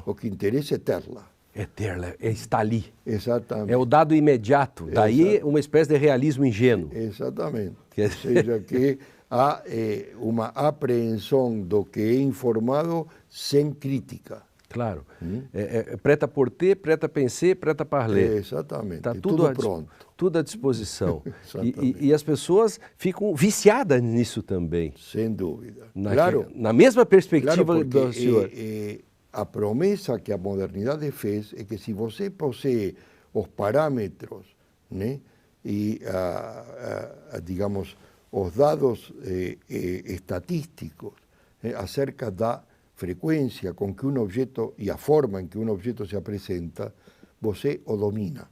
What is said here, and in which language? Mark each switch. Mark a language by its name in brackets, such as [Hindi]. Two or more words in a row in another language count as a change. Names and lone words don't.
[Portuguese] O que interessa é ter-la. É ter-la, está ali. Exatamente. É o dado imediato. Daí uma espécie de realismo ingênuo. Exatamente. Ou seja, que há uma apreensão do que é informado sem crítica. Claro. [French] Prêt à porter, prêt à penser, prêt à parler. [Portuguese] Exatamente. Está tudo pronto. Tudo à disposição. e as pessoas ficam viciadas nisso também. Sem dúvida. Claro. Na mesma perspectiva claro, do senhor. A promessa que a modernidade fez é que se você possui os parâmetros, né, e digamos, os dados estatísticos acerca da frequência com que um objeto e a forma em que um objeto se apresenta, você o domina.